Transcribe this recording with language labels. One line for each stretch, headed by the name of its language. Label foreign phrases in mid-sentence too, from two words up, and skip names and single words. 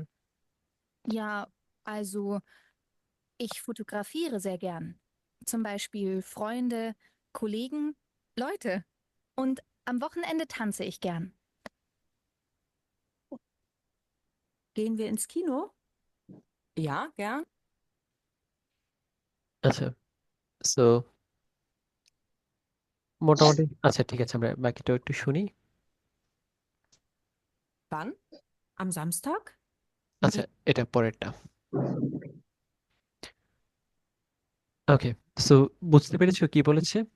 German: Ja, also, ich fotografiere sehr gern. Zum Beispiel Freunde, Kollegen, Leute. Und am Wochenende tanze ich gern. Gehen wir ins Kino? Ja, gern.
Bangla: আচ্ছা, সো মোটামুটি আচ্ছা ঠিক আছে, আমরা বাকিটাও একটু শুনি।
German: Wann? Am Samstag?
Bangla: আচ্ছা, এটা পরেরটা।
English: okay, so
Bangla: বুঝতে পেরেছো কি বলেছে?